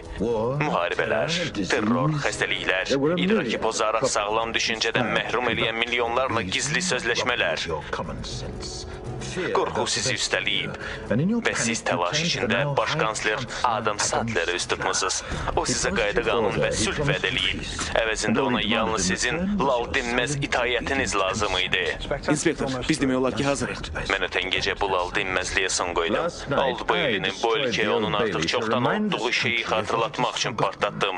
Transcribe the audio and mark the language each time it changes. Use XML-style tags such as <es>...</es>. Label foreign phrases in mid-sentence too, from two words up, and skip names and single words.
<az>Müharibələr, terror, xəstəliklər, idraki pozaraq sağlam düşüncədən məhrum eləyən milyonlarla gizli sözləşmələr. Qorxu sizi üstəliyib və siz təlaş içində baş kansler Adam Sutler'ı üst tutmusunuz. O sizə qayda qanun və sülh vəd eləyib. Əvəzində ona yalnız sizin lal dinməz itayətiniz lazım idi. İnspektor, biz demək olar ki, hazırıq. Mən ötən gecə bu lal dinməzliyə son qoydum. Old Bailey'nin bu ölkəyə onun artıq çoxdan olduğu şeyi xatırlatmaq üçün partlatdım.</az>